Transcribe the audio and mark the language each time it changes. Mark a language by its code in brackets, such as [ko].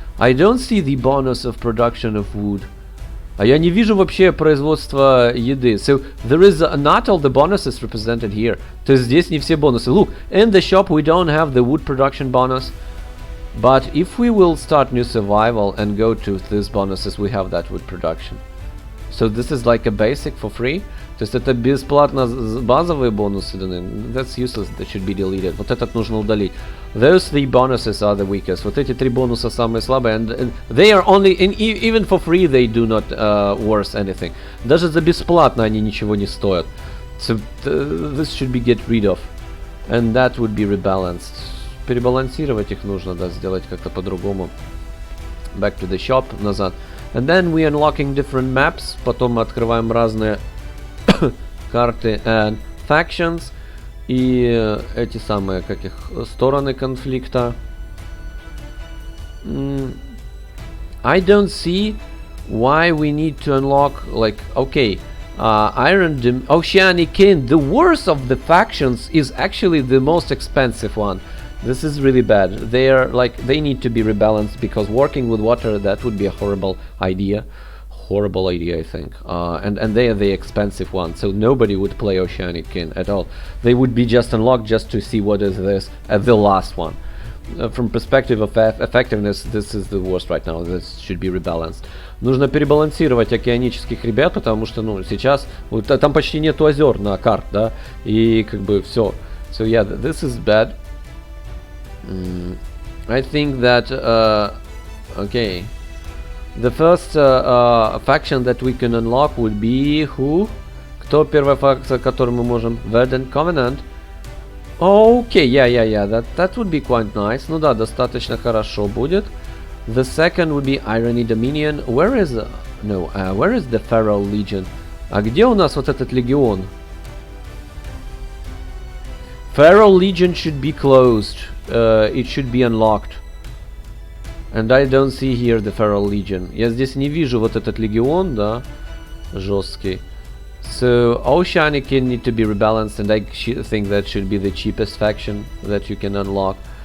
[en] I don't see the bonus of production of wood. [ru] А я не вижу вообще производства еды. [en] So there is not all the bonuses represented here. [ru] То есть здесь не все бонусы. [en] Look, in the shop we don't have the wood production bonus. But if we will start new survival and go to these bonuses, we have that wood production. So this is like a basic for free. [ru] То есть это бесплатно базовые бонусы даны. [en] That's useless, that should be deleted. [ru] Вот этот нужно удалить. [en] Those three bonuses are the weakest. [ru] Вот эти три бонуса самые слабые. [en] And they are only, even for free, they do not worth anything. [ru] Даже за бесплатно они ничего не стоят. [en] So this should be get rid of. And that would be rebalanced. [ru] Перебалансировать их нужно, да, сделать как-то по-другому. [en] Back to the shop, назад. And then we unlocking different maps. [ru] Потом мы открываем разные карты [en] and factions. [ru] И эти самые, как их, стороны конфликта. [en] I don't see why we need to unlock, like, okay, Oceanic King, the worst of the factions, is actually the most expensive one. This is really bad. They need to be rebalanced, because working with water, that would be a horrible idea. Horrible idea, I think. And they are the expensive one, so nobody would play Oceanic King at all. They would be just unlocked just to see what is this at the last one. From perspective of effectiveness, this is the worst right now. This should be rebalanced. [ru] Нужно перебалансировать океанических ребят, потому что, ну, сейчас вот, там почти нету озер на карт, да, и как бы все. [en] So yeah, this is bad. I think that okay, the first faction that we can unlock would be who? [ru] Кто первая фракция, которую мы можем? [en] Verdant Covenant. Okay, yeah, that would be quite nice. [ru] Ну да, достаточно хорошо будет. [en] The second would be Irony Dominion. Where is where is the Feral Legion? [ru] А где у нас вот этот легион? [en] Feral Legion should be closed. It should be unlocked. And I don't see here the Feral Legion. [ru] Я здесь не вижу вот этот легион, да, жесткий. [en] So Oceanic King need to be rebalanced, and I think that should be the cheapest faction that you can unlock.